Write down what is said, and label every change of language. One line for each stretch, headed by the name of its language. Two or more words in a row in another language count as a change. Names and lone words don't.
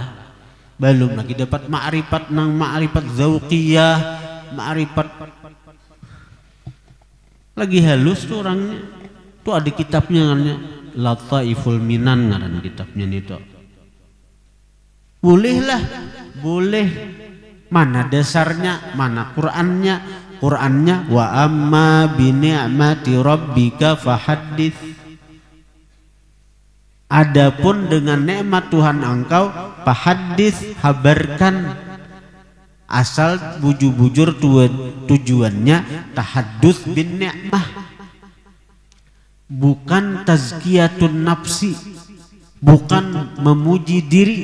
Banjar: Belum lagi dapat ma'rifat nang ma'rifat zauqiyah, ma'rifat lagi halus tuh orangnya. Tuh ada kitabnya namanya Lataiful Minan ngaran kitabnya nih tuh. Boleh. Mana dasarnya, mana Qur'annya
Arabic: وأما بنعمة ربك فحدث.
Banjar: Adapun dengan nikmat Tuhan engkau fahaddits, habarkan. Asal bujur-bujur tujuannya
Arabic: تحدث بالنعمة,
Banjar: bukan
Arabic: تزكية النفس,
Banjar: bukan memuji diri.